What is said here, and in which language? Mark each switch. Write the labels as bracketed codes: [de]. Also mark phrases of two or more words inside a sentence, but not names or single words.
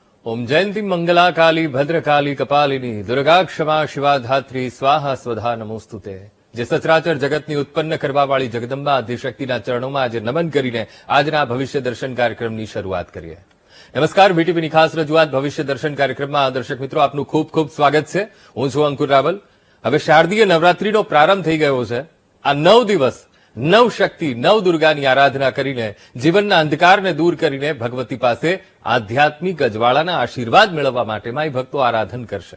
[sa] ओम जयंती मंगला काली भद्रकाली कपालिनी दुर्गा क्षमा शिवा धात्री स्वाहा स्वधा नमोस्तुते। [gu] જે સચરાચર જગતની ઉત્પન્ન કરવાવાળી જગદંબા આદ્યશક્તિના ચરણોમાં આજે નમન કરીને આજના ભવિષ્ય દર્શન કાર્યક્રમની શરૂઆત કરીએ। નમસ્કાર, વીટીવીની ખાસ રજૂઆત ભવિષ્ય દર્શન કાર્યક્રમમાં દર્શક મિત્રો આપનું ખૂબ ખૂબ સ્વાગત છે। હું છું અંકુર રાવલ। હવે શારદીય નવરાત્રીનો પ્રારંભ થઈ ગયો છે। આ 9 દિવસ નવ શક્તિ નવ દુર્ગાની આરાધના કરીને જીવનના અંધકારને દૂર કરીને ભગવતી પાસે આધ્યાત્મિક અજવાળાના આશીર્વાદ મેળવવા માટે માય ભક્તો આરાધન કરશે।